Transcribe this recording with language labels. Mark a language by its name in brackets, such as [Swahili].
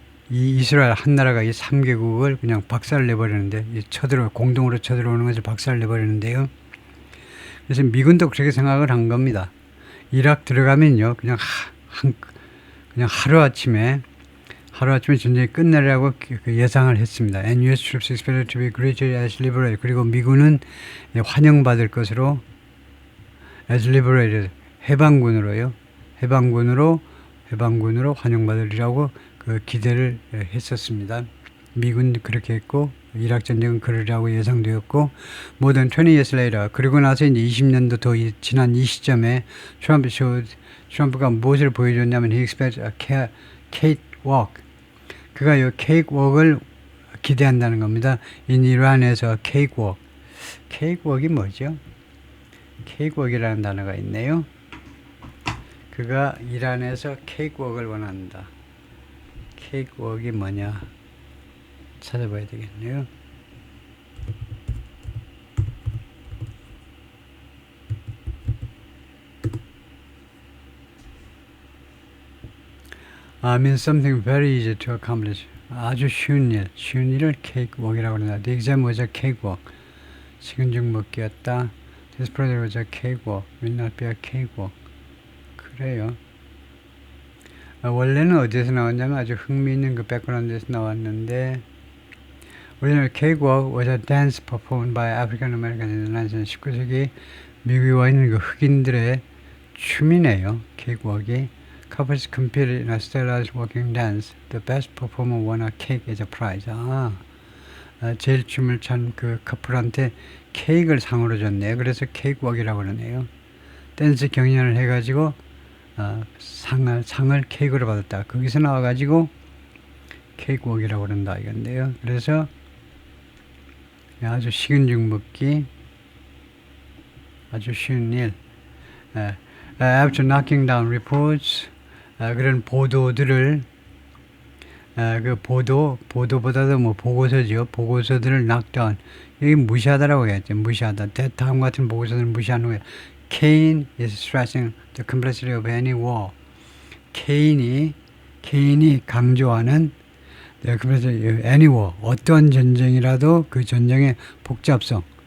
[Korean] 이스라엘 한 나라가 이 3개국을 그냥 박살을 내버리는데 공동으로 쳐들어오는 것을 박살을 내버리는데요. 그래서 미군도 그렇게 생각을 한 겁니다. 이락 들어가면요. 그냥 하루아침에 전쟁이 끝내려고 예상을 했습니다. [English] And US troops expected to be greeted as liberated. [Korean] 그리고 미군은 환영받을 것으로 [English] as liberated [Korean] 해방군으로 환영받으리라고 그 기대를 했었습니다. 미군도 그렇게 했고 이락 전쟁은 그러리라고 예상되었고 [English] more than 20 years later [Korean] 그리고 나서 이제 20년도 더 지난 이 시점에 트럼프가 무엇을 보여줬냐면 [English] he expects a cakewalk. [Korean] 그가 이 케이크웍을 기대한다는 겁니다. In 이란에서 케이크웍이 뭐죠? 케이크웍이라는 단어가 있네요. 그가 이란에서 케이크웍을 원한다. 케이크웍이 뭐냐 찾아봐야 되겠네요. [English] means something very easy to accomplish. [Korean] 아주 쉬운 일을 케이크웍이라고 합니다. [English] The exam was a cakewalk. [Korean] 식은 죽 먹기였다. [English] This project was a cakewalk. Will not be a cakewalk. [Korean] 그래요. 원래는 어디에서 나왔냐면 아주 흥미있는 그 백그라운드에서 나왔는데 [English] original cakewalk was a dance performed by African Americans in the [Korean] 19세기 미국에 와 있는 그 흑인들의 춤이네요. 케이크웍이. [English] Couples competed in a stylized walking dance. The best performer won a cake as a prize. [Korean] 제일 춤을 춘 그 커플한테 케이크를 상으로 줬네요. 그래서 케이크웍이라고 그러네요. 댄스 경연을 해가지고 상을 케이크로 받았다. 거기서 나와가지고 케이크웍이라고 그런다 이건데요. 그래서 아주 식은 죽 먹기 아주 쉬운 일. [English] After knocking down reports [Korean] 그런 보도들을 보도보다도 보고서죠. 보고서들을 knockdown 여기 무시하다라고 해야죠. 무시하다. 다음 같은 보고서들을 무시하는 거예요. [English] Kane is stressing the complexity of any war. [Korean] 케인이 강조하는 그래서 [English] any war [Korean] 어떤 전쟁이라도 그 전쟁의 복잡성